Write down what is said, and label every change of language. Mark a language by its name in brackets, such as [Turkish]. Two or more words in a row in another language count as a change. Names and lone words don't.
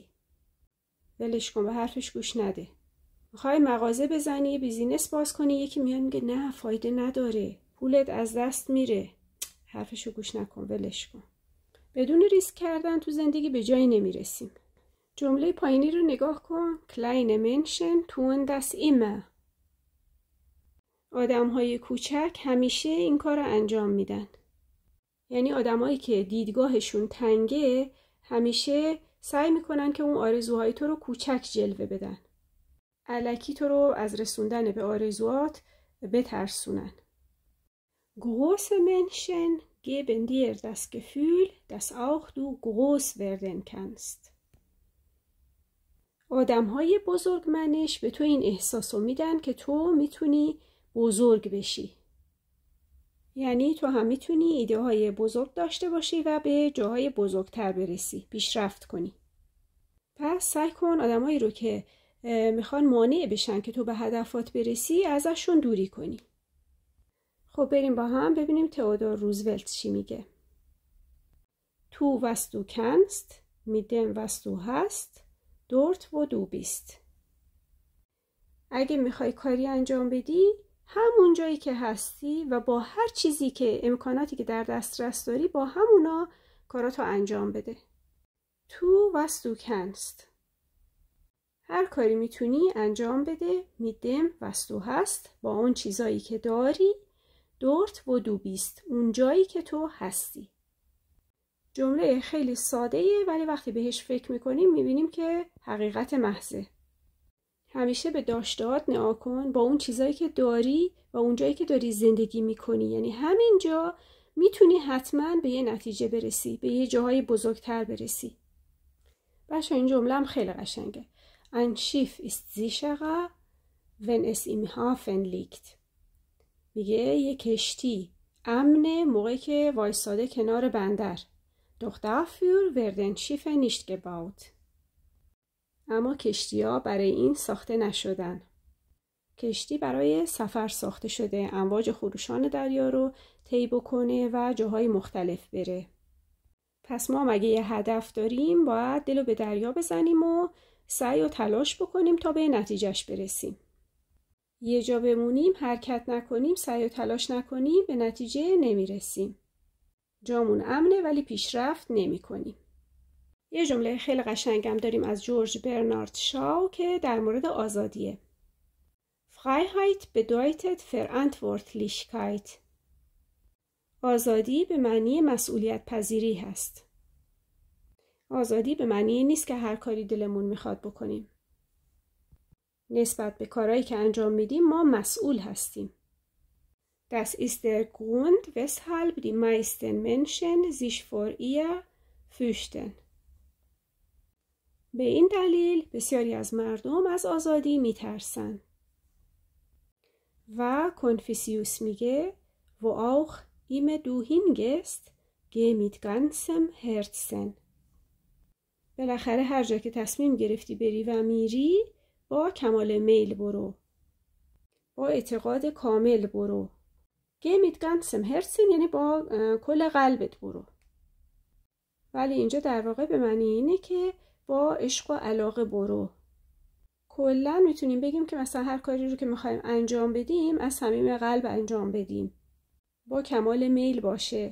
[Persian] ولش کن، به حرفش گوش نده. میخوای مغازه بزنی، بیزینس باز کنی، یکی میاد میگه نه فایده نداره، پولت از دست میره. حرفشو گوش نکن، ولش کن. بدون ریسک کردن تو زندگی به جایی نمیرسیم. جمله پایینی رو نگاه کن. [German] Kleine Menschen tun das immer. [Persian] آدم‌های کوچک همیشه این کار رو انجام میدن. یعنی آدمایی که دیدگاهشون تنگه همیشه سعی میکنن که اون آرزوهای تو رو کوچک جلوه بدن. الکی تو رو از رسوندن به آرزوات بترسونن. [German] Große Menschen geben dir das Gefühl, dass auch du groß werden kannst. [Persian] آدم‌های بزرگمنش به تو این احساسو میدن که تو میتونی بزرگ بشی. یعنی تو هم میتونی ایده های بزرگ داشته باشی و به جاهای بزرگتر برسی، پیشرفت کنی. پس سعی کن آدمایی رو که میخوان مانع بشن که تو به هدفات برسی ازشون دوری کنی. خب بریم با هم ببینیم تئودور روزولت چی میگه. [German] Tu was du kannst, mit dem was du hast, dort wo du bist. [Persian] اگه میخوای کاری انجام بدی، همون جایی که هستی و با هر چیزی که امکاناتی که در دسترس داری با همونا کاراتو انجام بده. [German] Tu was du kannst. [Persian] هر کاری میتونی انجام بده. [German] mit dem was du hast [Persian] با اون چیزایی که داری. [German] dort wo du bist [Persian] اون جایی که تو هستی. جمله خیلی ساده‌ایه ولی وقتی بهش فکر میکنیم میبینیم که حقیقت محضه. همیشه به داشتهات نگاه کن، با اون چیزایی که داری و اون جایی که داری زندگی میکنی. یعنی همینجا میتونی حتما به یه نتیجه برسی، به یه جاهای بزرگتر برسی. بچه این جمله هم خیلی قشنگه. [German] Ein Schiff ist sicherer, wenn es im Hafen liegt. [Persian] میگه یه کشتی امنه موقعی که وایساده کنار بندر. [German] Doch dafür werden Schiffe nicht gebaut. [Persian] اما کشتی‌ها برای این ساخته نشدن. کشتی برای سفر ساخته شده، امواج خروشان دریا رو طی بکنه و جاهای مختلف بره. پس ما مگه یه هدف داریم، باید دلو به دریا بزنیم و سعی و تلاش بکنیم تا به نتیجهش برسیم. یه جا بمونیم، حرکت نکنیم، سعی و تلاش نکنیم، به نتیجه نمیرسیم. جامون امنه ولی پیشرفت نمی کنیم. یه جمله خیلی قشنگم داریم از جورج برنارد شاو که در مورد آزادیه. [German] Freiheit bedeutet Verantwortlichkeit. [Persian] آزادی به معنی مسئولیت پذیری هست. آزادی به معنی نیست که هر کاری دلمون میخواد بکنیم. نسبت به کارهایی که انجام میدیم ما مسئول هستیم. [German] Das ist der Grund, weshalb die meisten Menschen sich vor ihr fürchten. [Persian] به این دلیل بسیاری از مردم از آزادی میترسن. و کنفوسیوس میگه [German] wo auch immer du hingehst, geh mit ganzem Herzen. [Persian] بالاخره هر جا که تصمیم گرفتی بری و میری با کمال میل برو. با اعتقاد کامل برو. [German] Geh mit ganzem Herzen [Persian] یعنی با کل قلبت برو. ولی اینجا در واقع به معنی اینه که با عشق و علاقه برو. کلا میتونیم بگیم که مثلا هر کاری رو که میخوایم انجام بدیم از صمیم قلب انجام بدیم. با کمال میل باشه.